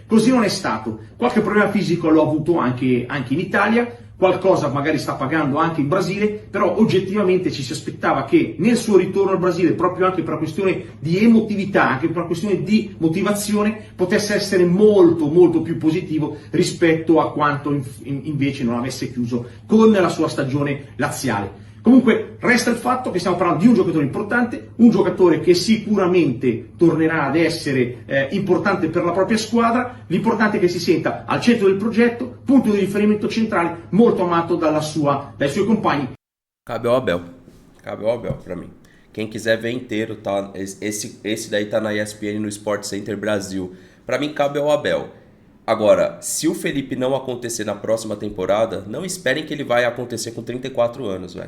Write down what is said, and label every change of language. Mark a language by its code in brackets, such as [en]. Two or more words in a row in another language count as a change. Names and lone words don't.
[it] Così non è stato, qualche problema fisico l'ho avuto anche in Italia, qualcosa magari sta pagando anche in Brasile, però oggettivamente ci si aspettava che nel suo ritorno al Brasile, proprio anche per una questione di emotività, anche per una questione di motivazione, potesse essere molto molto più positivo rispetto a quanto invece non avesse chiuso con la sua stagione laziale. Comunque resta il fatto che stiamo parlando di un giocatore importante, un giocatore che sicuramente tornerà ad essere importante per la propria squadra, l'importante è che si senta al centro del progetto, punto di riferimento centrale, molto amato dai suoi compagni. [pt] Cabe ao Abel pra mim. Quem quiser ver inteiro, tá? Esse daí tá na ESPN no Sport Center Brasil. Pra mim cabe ao Abel. Agora, se o Felipe não acontecer na próxima temporada, não esperem que ele vai acontecer com 34 anos, velho.